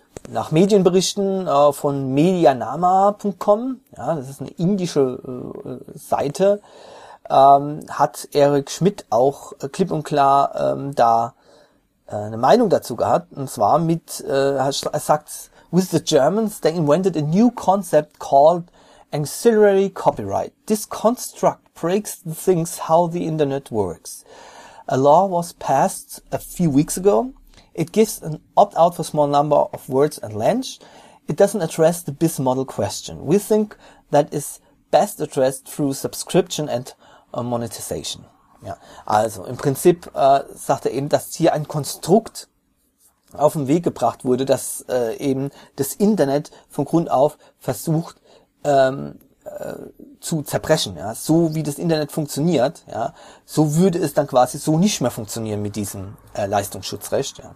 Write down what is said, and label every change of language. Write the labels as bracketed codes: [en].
[de] Nach Medienberichten von medianama.com, ja, das ist eine indische Seite, hat Eric Schmidt auch klipp und klar da eine Meinung dazu gehabt, und zwar mit, er sagt, [en] with the Germans, they invented a new concept called ancillary copyright. This construct breaks the things how the internet works. A law was passed a few weeks ago. It gives an opt-out for small number of words and language. It doesn't address the biz model question. We think that is best addressed through subscription and monetization. [de] Ja, also im Prinzip sagt er eben, dass hier ein Konstrukt auf den Weg gebracht wurde, dass eben das Internet von Grund auf versucht zu zerbrechen. Ja, so wie das Internet funktioniert, ja, so würde es dann quasi so nicht mehr funktionieren mit diesem Leistungsschutzrecht. Ja.